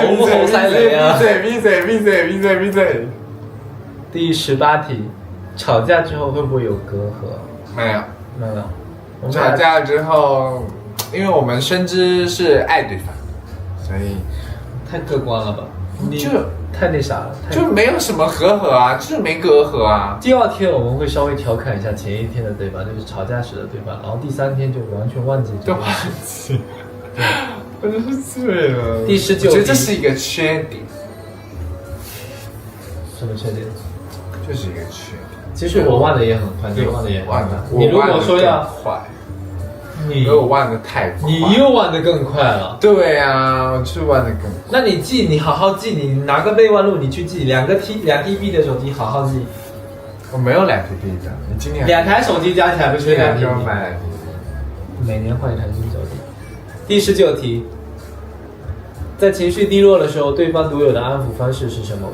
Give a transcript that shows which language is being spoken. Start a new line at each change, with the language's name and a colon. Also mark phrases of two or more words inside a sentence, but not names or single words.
Chinese: 猴不猴塞雷啊，閉嘴閉嘴閉嘴閉嘴閉嘴。第18題，吵架之後會不會有隔閡？沒有沒有。吵架之後，因為我們深知是愛對方，所以太客觀了吧？就太那啥了，就沒有什麼隔閡啊，就是沒隔閡啊。第2天我們會稍微調侃一下前一天的對方，就是吵架時的對方，然後第3天就完全忘记這件事。对，我就是醉了。第19題，我覺得這是一個缺點。什麼缺點？就是一個缺點。其實我忘的也很快，你忘的也很快。你如果說要快，你我忘的太快，你又忘得更快了。對啊，我就是忘得更快。那你記，你好好记，你拿個備忘錄，你去記2TB 的手機，好好記。我沒有2TB的，你今年 2台手機加起來不是2TB？每年換一台新手機。第19題，在情緒低落的時候，對方獨有的安撫方式是什麼？